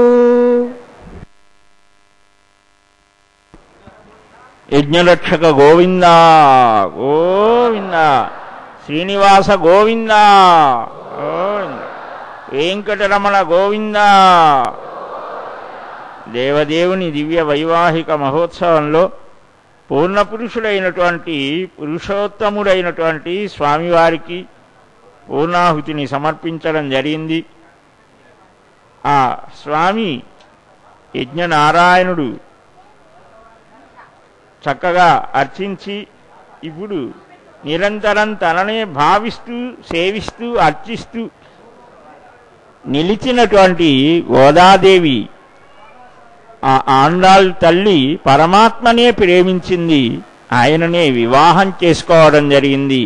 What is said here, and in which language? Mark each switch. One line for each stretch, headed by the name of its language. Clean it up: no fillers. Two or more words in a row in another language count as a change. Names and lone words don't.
Sanskrit: यज्ञरक्षक गोविंद गोविंद श्रीनिवास गोविंद गोविंद वेंकटरमण गोविंद।
Telugu: దేవదేవుని దివ్య వైవాహిక మహోత్సవంలో పూర్ణ పురుషుడైనటువంటి పురుషోత్తముడైనటువంటి స్వామివారికి పూర్ణాహుతిని సమర్పించడం జరిగింది. ఆ స్వామి యజ్ఞనారాయణుడు చక్కగా అర్చించి ఇప్పుడు నిరంతరం తననే భావిస్తూ సేవిస్తూ అర్చిస్తూ నిలిచినటువంటి గోదాదేవి ఆ ఆండాళ్ తల్లి పరమాత్మనే ప్రేమించింది, ఆయననే వివాహం చేసుకోవడం జరిగింది.